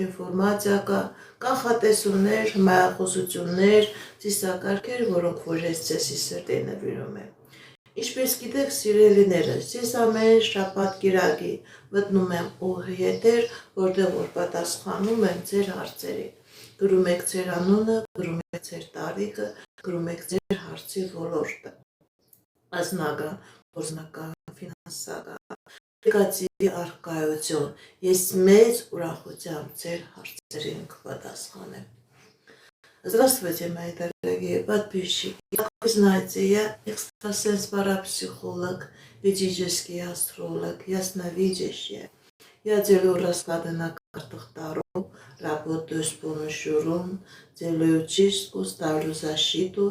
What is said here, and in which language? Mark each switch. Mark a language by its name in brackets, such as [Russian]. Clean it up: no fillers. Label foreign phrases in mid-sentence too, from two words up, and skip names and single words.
[Armenian] ինֆորմացիա կա, կանխատեսումներ, հմայախոսություններ, ծիսակարգեր, որոնք որ ես ձեզի սրտի նվիրում եմ։ Ինչպես գիտեք, սիրելիներս, ես ամեն շաբաթ կիրակի մտնում եմ ուղիղ եթեր, որտեղ որ պատասխանում եմ ձեր հարցերին։ Գրում եք ձեր անունը, գրում եք ձեր տարիքը, գրում եք ձեր հարցի ոլորտը։ Անձնական, գործնական, ֆինանսական, նեգատիվի առկայություն։ Ես մեծ ուրախությամբ ձեր հարցերին կպատասխանեմ։ [Russian] Здравствуйте, мои дорогие подписчики. Как вы знаете, я экстрасенс-парапсихолог, ведический астролог, ясновидящая. Я делаю расклады на картах Таро, работаю с помощью рун, делаю чистку, ставлю защиту.